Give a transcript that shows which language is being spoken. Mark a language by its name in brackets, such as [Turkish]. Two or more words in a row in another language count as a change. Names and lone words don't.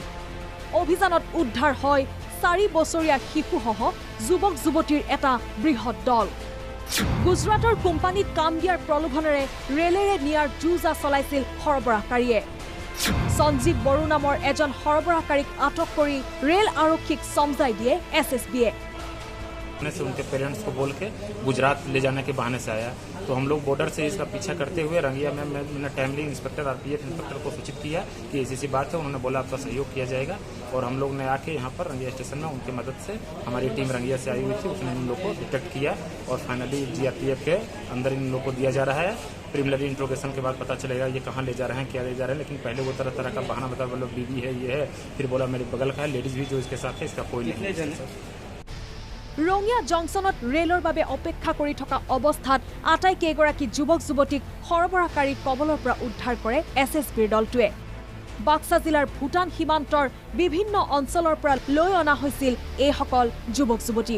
[Assamese] অভিযানত উদ্ধাৰ হয় 4 বছৰীয়া শিশুসহ যুৱক যুৱতীৰ এটা বৃহৎ দল। গুজৰাটৰ কোম্পানীত কাম দিয়াৰ প্ৰলোভনেৰে ৰেলেৰে নিয়াৰ যুঁজা চলাইছিল সৰবৰাহকাৰীয়ে। সঞ্জীৱ বড়ো নামৰ এজন সৰবৰাহকাৰীক আটক কৰি ৰেল আৰক্ষীক সমঝাই দিয়ে SSBয়ে। [Hindi] से उनके पेरेंट्स को बोल के गुजरात ले जाने के बहाने से आया, तो हम लोग बॉर्डर से इसका पीछा करते हुए रंगिया में मैंने [English] timely inspector RPF inspector [Hindi] को सूचित किया कि ऐसी बात है। उन्होंने बोला आपका सहयोग किया जाएगा और हम लोग ने आके यहाँ पर रंगिया स्टेशन में उनकी मदद से हमारी टीम रंगिया से आई हुई थी, उसने इन लोग को डिटेक्ट किया और फाइनली GRPF के अंदर इन लोग को दिया जा रहा है। [English] preliminary interrogation [Hindi] के बाद पता चलेगा ये कहाँ ले जा रहे हैं, क्या ले जा रहे हैं। लेकिन पहले वो तरह तरह का बहाना बता, बोलो बीवी है, ये है, फिर बोला मेरे बगल का है, लेडीज भी जो इसके साथ है, इसका कोई नहीं। [Assamese] ৰঙিয়া জংচনত ৰেলৰ বাবে অপেক্ষা কৰি থকা অৱস্থাত আটাইকেইগৰাকী যুৱক যুৱতীক সৰবৰাহকাৰী কবলৰ পৰা উদ্ধাৰ কৰে SSBৰ দলটোৱে। বাক্সা জিলাৰ ভূটান সীমান্তৰ বিভিন্ন অঞ্চলৰ পৰা লৈ অনা হৈছিল এইসকল যুৱক যুৱতীক।